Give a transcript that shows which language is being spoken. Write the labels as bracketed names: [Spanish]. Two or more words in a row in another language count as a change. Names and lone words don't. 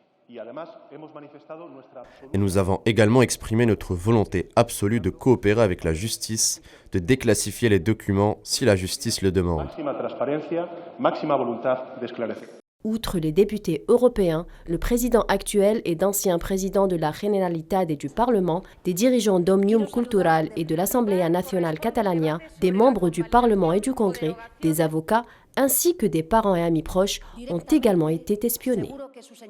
[French] Et nous avons également exprimé notre volonté absolue de coopérer avec la justice, de déclassifier les documents si la justice le demande. Outre les députés européens, le président actuel et d'anciens présidents de la Generalitat et du Parlement, des dirigeants d'Òmnium Cultural et de l'Assemblea Nacional Catalana, des membres du Parlement et du Congrès, des avocats, ainsi que des parents et amis proches, ont également été espionnés.